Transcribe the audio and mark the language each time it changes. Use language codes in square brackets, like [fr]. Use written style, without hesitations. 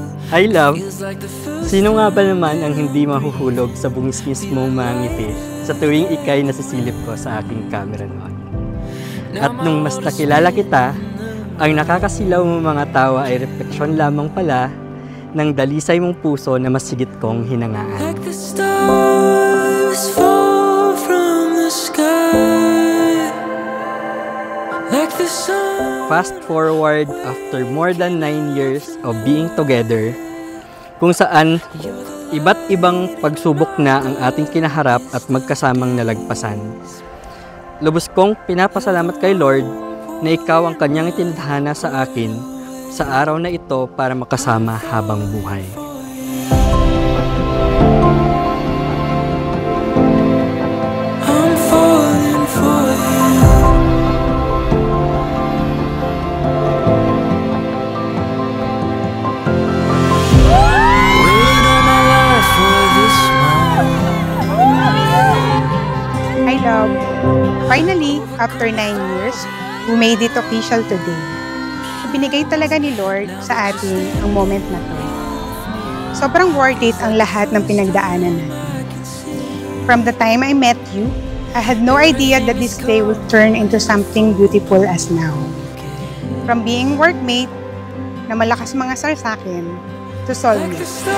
[tl] Hi love, sino nga ba naman ang hindi mahuhulog sa bungis mong mga ngiti sa tuwing ika'y nasisilip ko sa aking camera noon? At nung mas nakilala kita, ang nakakasilaw mong mga tawa ay refleksyon lamang pala ng dalisay mong puso na masigit kong hinangaan. [en] Like the stars fall from the sky, like the sun. Fast forward after more than 9 years of being together, [tl] kung saan iba't ibang pagsubok na ang ating kinaharap at magkasamang nalagpasan. Lubos kong pinapasalamat kay Lord na ikaw ang kanyang itinadhana sa akin sa araw na ito para makasama habang buhay. [en] I'm falling for you. Waited all my life for this moment. Hi love. Finally, after 9 years, we made it official today. [tl] Binigay talaga ni Lord sa atin ang moment na to. Sobrang worth it ang lahat ng pinagdaanan natin. [en] From the time I met you, I had no idea that this day would turn into something beautiful as now. From being workmate [tl] na malakas mga sar sa akin, to soulmate.